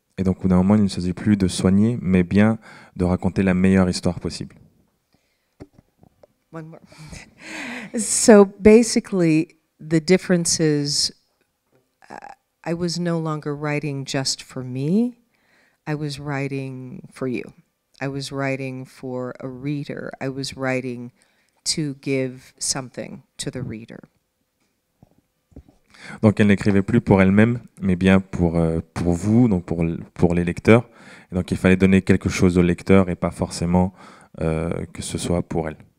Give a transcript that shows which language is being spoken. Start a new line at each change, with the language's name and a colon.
French: Et donc au bout d'un moment, il ne s'agit plus de soigner, mais bien de raconter la meilleure histoire possible.
English: One more. So basically, the difference is I was no longer writing just for me. I was writing for you. I was writing for a reader. I was writing to give something to the reader.
French: Donc elle n'écrivait plus pour elle-même, mais bien pour vous, donc pour les lecteurs. Et donc il fallait donner quelque chose aux lecteurs et pas forcément que ce soit pour elle.